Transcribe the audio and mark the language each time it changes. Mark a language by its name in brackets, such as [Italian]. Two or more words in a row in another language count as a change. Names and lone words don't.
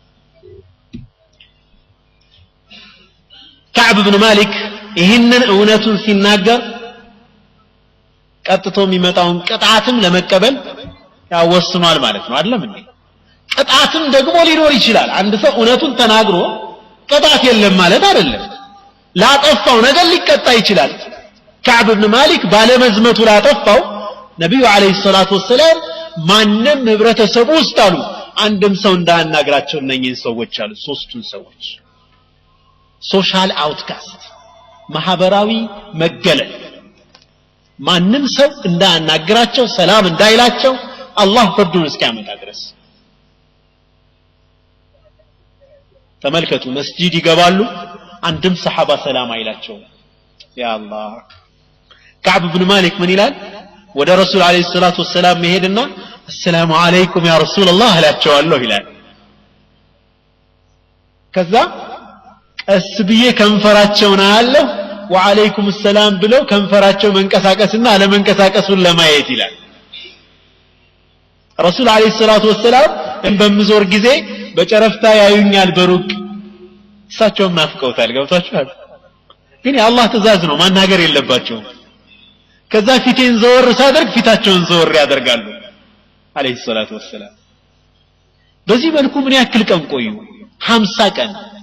[Amharic] كعب بن مالك ይህንን እውነቱን ሲናገር ቀጥቶም ይመጣውን ቅጣትም ለመቀበል ያወስኗል ማለት ነው አይደለም እንዴ ቅጣትም ደግሞ ሊኖር ይችላል አንድ ሰው እውነቱን ተናግሮ ቅጣት የለም ማለት አይደለም ላጠፋው ነገር ሊቀጣ ይችላል كعب بن مالك ባለመዝመቱ ላጠፋው ነብዩ [Arabic] عليه الصلاة والسلام [Amharic] ማንንም ህብረተሰቡ ውስጥ አሉ አንድም ሰው እንዳናግራቸው እነኚህን ሰዎች አሉ ሶስቱን ሰዎች [English] social outcast [Amharic] ማህበራዊ መገለል ማንንም ሰው እንዳናግራቸው ሰላም እንዳይላቸው አላህ ፍርዱን እስኪያመጣ ድረስ ተመልከቱ መስጂድ ይገባሉ አንድም ሰሃባ ሰላም አይላቸው [Arabic] يا الله [Amharic] ከዓብ ኢብኑ ማሊክ ምን ይላል ወደ ረሱል [Arabic] عليه الصلاة والسلام [Amharic] መሄድና [Arabic] السلام عليكم يا رسول الله [Amharic] አላቸዋለሁ ይላል ከዛ ቀስብዬ ከንፈራቸውን አያለሁ [Arabic] وعليكم السلام [Amharic] ብለው ከንፈራቸው መንቀሳቀስና አለመንቀሳቀሱን ለማየት ይላል ረሱል [Arabic] عليه الصلاة والسلام [Amharic] በመዞር ጊዜ በጨረፍታ ያዩኛል በሩቅ እሳቸውም ናፍቀውታል ገብቷችኋል ግን የአላህ ትእዛዝ ነው ማናገር የለባቸው ከዛ ፊቴን ዘወር ሳደርግ ፊታቸውን ዘወር ያደርጋሉ [Arabic] عليه الصلاة والسلام [Amharic] በዚህ መልኩ ምን ያክል ቀን ቆዩ 50 ቀን